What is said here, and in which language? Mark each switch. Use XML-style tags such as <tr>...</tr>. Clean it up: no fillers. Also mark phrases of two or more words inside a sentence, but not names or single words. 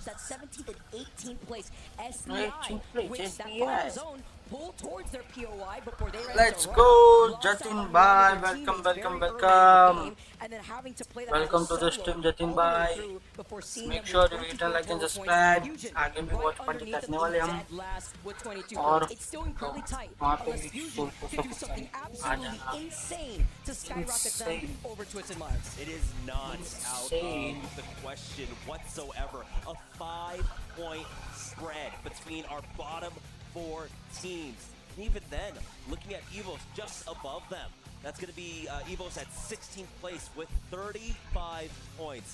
<en>That's 17th and 18th place. SBI with that final zone pull towards their POI before they let's go, Jatin Bhai. Welcome. And then having to play that welcome to the stream, Jatin Bhai. Make sure you hit a like and subscribe.</en> <hi>आगे भी</hi> <en>watch party</en> <hi>करने वाले हम और वहाँ पे भी सोल को सब आ जाना.</hi> <en>It is not out of the question whatsoever. A 5-point spread between our bottom 4 teams. And even then, looking at Evos just above them, that's going to be Evos at 16th place with 35 points.</en>